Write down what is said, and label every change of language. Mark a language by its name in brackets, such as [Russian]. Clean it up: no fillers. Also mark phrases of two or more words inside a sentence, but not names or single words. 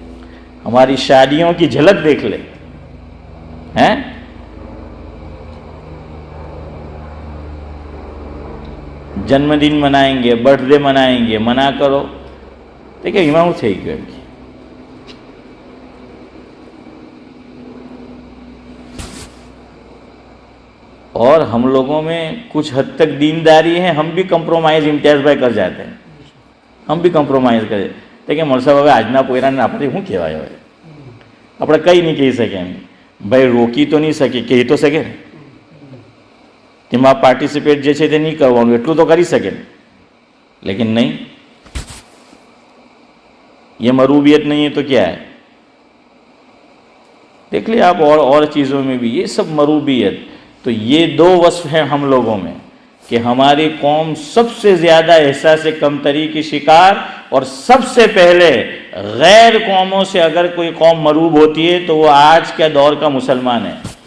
[Urdu] ہماری شادیوں کی جھلک دیکھ لیں, ہیں جنم دن منائیں گے, برتھ ڈے منائیں گے, منع کرو دیکھیں امام تھے کیوں کی. اور ہم لوگوں میں کچھ حد تک دینداری ہے, ہم بھی کمپرومائز امتیاز بھائی کر جاتے ہیں, ہم بھی کمپرومائز کر جاتے. دیکھیں مول صاحب [Gujarati] હવે આજના પોયરાને આપણે શું કહેવાય, હવે આપણે કંઈ નહીં કહી શકીએ. એમ ભાઈ રોકી તો નહીં શકે, કહી તો શકે ને, તેમાં પાર્ટિસિપેટ જે છે તે નહીં કરવાનું, એટલું તો કરી શકે ને, લેકિન નહીં. [Urdu] یہ مروبیت نہیں ہے تو کیا ہے؟ دیکھ لیں آپ اور چیزوں میں بھی یہ سب مروبیت. تو یہ دو وصف ہیں ہم لوگوں میں کہ ہماری قوم سب سے زیادہ احساس کمتری کی شکار، اور سب سے پہلے غیر قوموں سے اگر کوئی قوم مروب ہوتی ہے تو وہ آج کے دور کا مسلمان ہے.